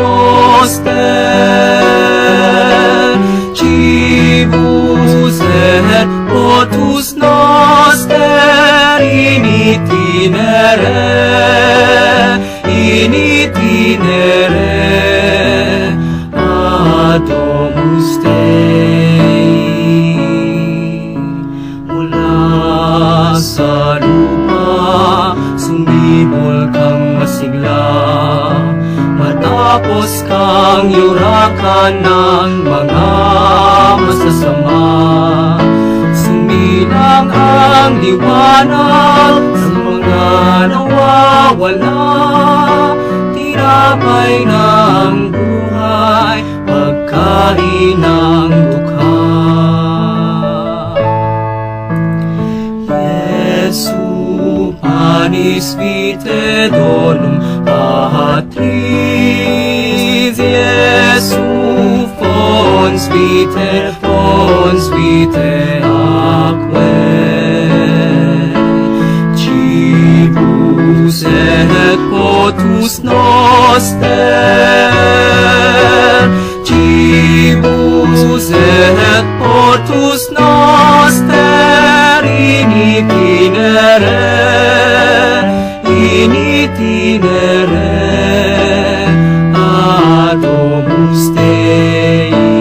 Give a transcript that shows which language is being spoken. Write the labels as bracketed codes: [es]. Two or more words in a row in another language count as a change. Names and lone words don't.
[la] noster, cibus et potus noster in itinere ad Domus Dei. [tl] Mula sa lupa sumibol kang masigla, matapos kang yurakan ng mga masasama. Sumilang ang liwanag sa mga nawawala, tinapay ng buhay, pagkain ng dukha. [la] Jesu panis vitae donum patris, Jesu fons vitae aquae, cibus et potus noster, cibus et potus noster in itinere ad Domus Dei.